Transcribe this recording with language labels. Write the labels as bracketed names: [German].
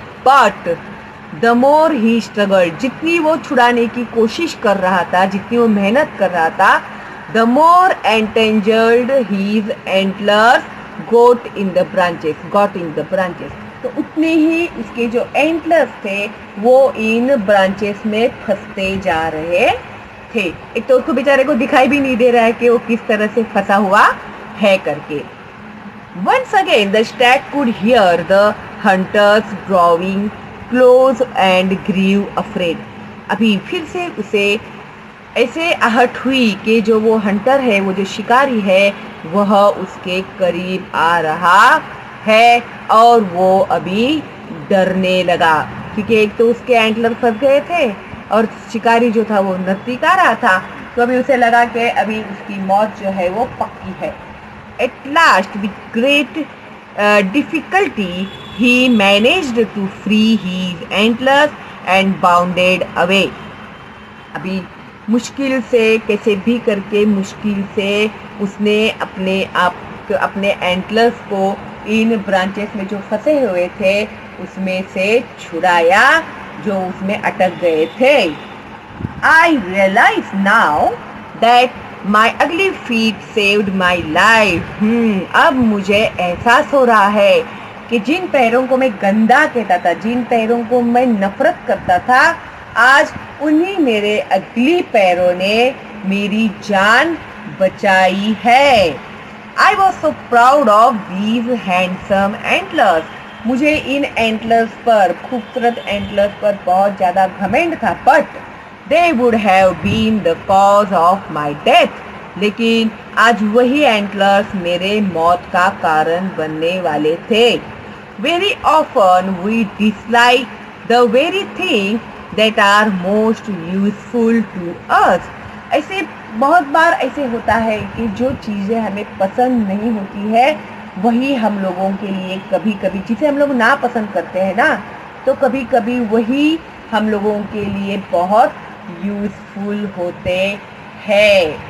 [English] but the more he struggle, [Hindi] जितनी वो छुड़ाने की कोशिश कर रहा था, जितनी वो मेहनत कर रहा था, [English] the more entangled his antlers got in the branches, [Hindi] तो उतने ही उसके जो एंटलर्स थे वो इन ब्रांचेस में फंसते जा रहे थे. एक तो उसको बेचारे को दिखाई भी नहीं दे रहा है कि वो किस तरह से फंसा हुआ है करके. [English] Once again the stag could hear the hunters drawing close and grew afraid. [Hindi] अभी फिर से उसे ऐसे आहट हुई कि जो वो हंटर है, वो जो शिकारी है, वह उसके करीब आ रहा है और वो अभी डरने लगा, क्योंकि एक तो उसके एंटलर फंस गए थे और शिकारी जो था वो नजदीक आ रहा था, तो अभी उसे लगा कि अभी उसकी मौत जो है वो पक्की है. [English] At last, with great difficulty, he managed to free his antlers and bounded away. [Hindi] अभी मुश्किल से, कैसे भी करके मुश्किल से उसने अपने एंटलर्स को इन ब्रांचेस में जो फंसे हुए थे उसमें से छुड़ाया, जो उसमें अटक गए थे. [English] I realize now that my ugly feet saved my life. [Hindi] अब मुझे एहसास हो रहा है कि जिन पैरों को मैं गंदा कहता था, जिन पैरों को मैं नफरत करता था, आज उन्हीं मेरे अगली पैरों ने मेरी जान बचाई है. [English] I was so proud of these handsome antlers. [Hindi] मुझे इन एंटलर्स पर, खूबसूरत एंटलर्स पर बहुत ज़्यादा घमंड था. [English] But they would have been the cause of my death. [Hindi] लेकिन आज वही एंटलर्स मेरे मौत का कारण बनने वाले थे. [English] Very often we dislike the very thing that are most useful to us. [Hindi] ऐसे बहुत बार ऐसे होता है कि जो चीज़ें हमें पसंद नहीं होती है वही हम लोगों के लिए कभी कभी, जिसे हम लोग ना पसंद करते हैं ना, तो कभी कभी वही हम लोगों के लिए बहुत यूज़फुल होते हैं.